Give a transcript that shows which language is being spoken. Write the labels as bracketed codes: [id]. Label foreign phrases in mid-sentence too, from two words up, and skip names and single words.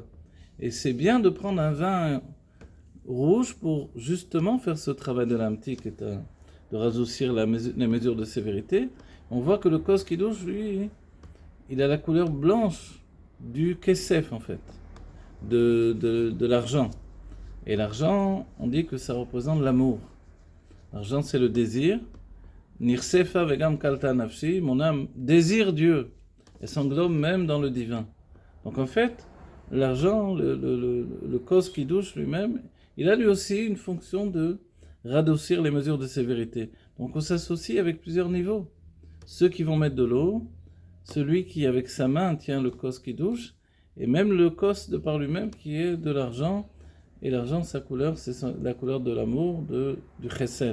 [fr] Et c'est bien de prendre un vin rouge pour justement faire ce travail de l'amtik, de radoucir les mesures de sévérité. On voit que le [he] כוס קידוש, [fr] lui, il a la couleur blanche du kesef en fait. De l'argent. Et l'argent, on dit que ça représente l'amour. L'argent, c'est le désir. [he] נכספה וגם כלתה נפשי, [fr] mon âme désire Dieu et s'englobe même dans le divin. Donc en fait, l'argent, le [he] כוס קידוש [fr] lui-même, il a lui aussi une fonction de radoucir les mesures de sévérité. Donc on s'associe avec plusieurs niveaux. Ceux qui vont mettre de l'eau, celui qui avec sa main tient le [he] כוס קידוש, [fr] et même le kos de par lui-même qui est de l'argent, et l'argent, sa couleur, c'est la couleur de l'amour, du chesed.